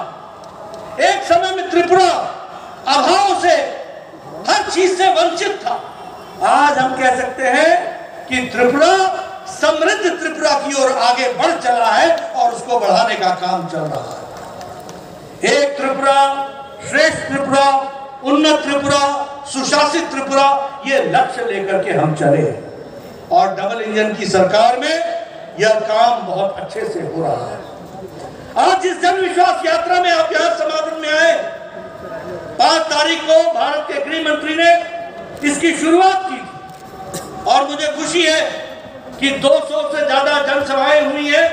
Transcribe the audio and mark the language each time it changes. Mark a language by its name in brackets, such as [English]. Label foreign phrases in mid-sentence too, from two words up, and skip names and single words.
[Hindi] एक समय में त्रिपुरा अभाव से, हर चीज से वंचित था। आज हम कह सकते हैं कि त्रिपुरा समृद्ध त्रिपुरा की ओर आगे बढ़ चला है और उसको बढ़ाने का काम चल रहा है। एक त्रिपुरा, श्रेष्ठ त्रिपुरा, उन्नत त्रिपुरा, सुशासित त्रिपुरा, ये लक्ष्य लेकर के हम चले और डबल इंजन की सरकार में यह काम बहुत अच्छे से हो रहा है। आज जिस जन विश्वास यात्रा में आप यहां समागम में आए, 5 तारीख को भारत के गृह मंत्री ने इसकी शुरुआत की थी और मुझे खुशी है कि 200 से ज्यादा जनसभाएं हुई है।